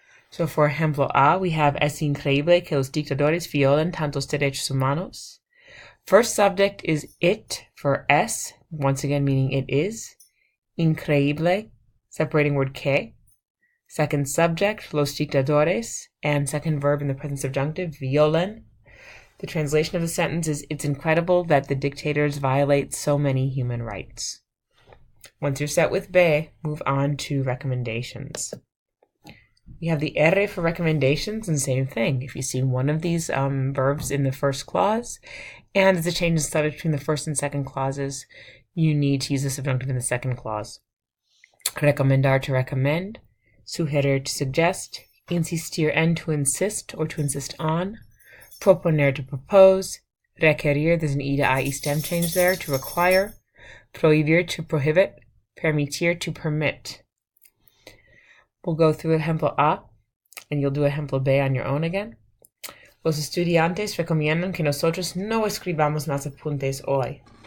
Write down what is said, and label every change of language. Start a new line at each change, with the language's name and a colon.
English: So for ejemplo A, we have
Spanish: es increíble que los dictadores violen tantos derechos humanos.
English: First subject is it for es, once again meaning it is. Increíble, separating word que. Second subject, los dictadores, and second verb in the present subjunctive, violen. The translation of the sentence is, it's incredible that the dictators violate so many human rights. Once you're set with be, move on to recommendations. We have the R for recommendations, and same thing. If you see one of these verbs in the first clause, and there's a change in subject between the first and second clauses, you need to use the subjunctive in the second clause. Recomendar, to recommend. Sugerir, to suggest. Insistir en, to insist or to insist on. Proponer, to propose. Requerir, there's an E to IE stem change there, to require. Prohibir, to prohibit. Permitir, to permit. We'll go through ejemplo A, and you'll do ejemplo B on your own again.
Spanish: Los estudiantes recomiendan que nosotros no escribamos más apuntes hoy.